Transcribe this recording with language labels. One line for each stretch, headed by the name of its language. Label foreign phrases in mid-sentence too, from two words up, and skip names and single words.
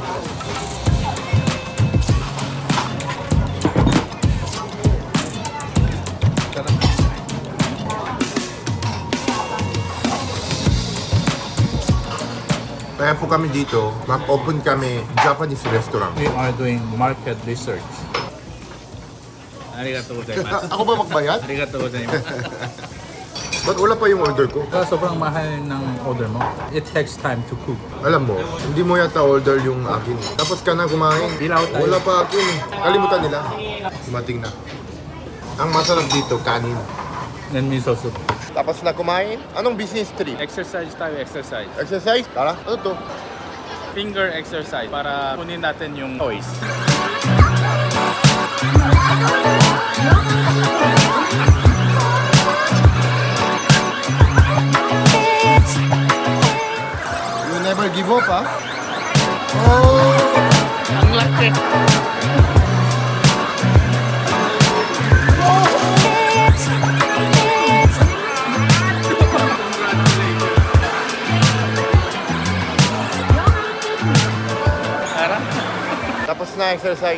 Filipino: Kaya po kami dito, mag-open kami
English: Japanese restaurant. We are doing market research.
Japanese: Arigatou gozaimasu.
Filipino: Ako ba magbayad?
Japanese: Arigatou gozaimasu.
Filipino: Ba't wala pa yung order ko? Sobrang mahal ng order mo.
English: It takes time to cook.
Filipino: Alam mo, hindi mo yata order yung akin. Tapos ka na kumain. Dilaw tayo. Wala pa akin. Kalimutan nila. Dumating na. Ang masarap dito, kanin.
English: And miso soup.
Filipino: Tapos na kumain. Anong
English: business trip?
Filipino: Exercise tayo, exercise. Exercise? Tara, ano to?
English: Finger exercise
Filipino: para kunin natin yung toys.
English: You never give up, ha? Oh!
Filipino: Ang laki! Tapos na exercise.